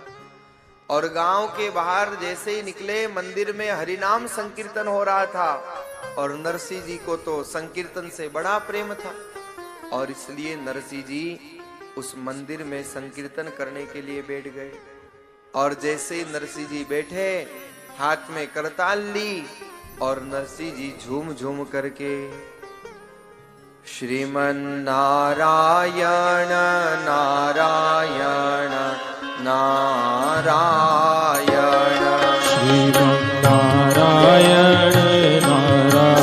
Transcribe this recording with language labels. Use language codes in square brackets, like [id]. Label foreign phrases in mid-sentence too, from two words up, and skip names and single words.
[hi] और गांव के बाहर जैसे ही निकले, मंदिर में हरिनाम संकीर्तन हो रहा था। और नरसिंह जी को तो संकीर्तन से बड़ा प्रेम था, और इसलिए नरसिंह जी उस मंदिर में संकीर्तन करने के लिए बैठ गए। और जैसे नरसिंह जी बैठे, हाथ में करताल ली और नरसिंह जी झूम झूम करके श्रीमन नारायण नारायण नारायण, श्रीमन नारायण नारायण,